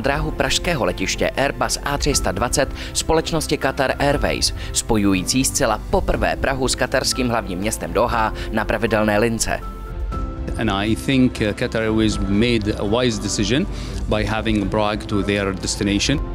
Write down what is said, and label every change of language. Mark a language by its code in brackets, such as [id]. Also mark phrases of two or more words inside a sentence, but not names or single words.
[cs] dráhu pražského letiště Airbus A320 společnosti Qatar Airways, spojující zcela poprvé Prahu s katarským hlavním městem Doha na pravidelné lince. [en] And I think Qatar Airways made a wise decision by having Prague to their destination.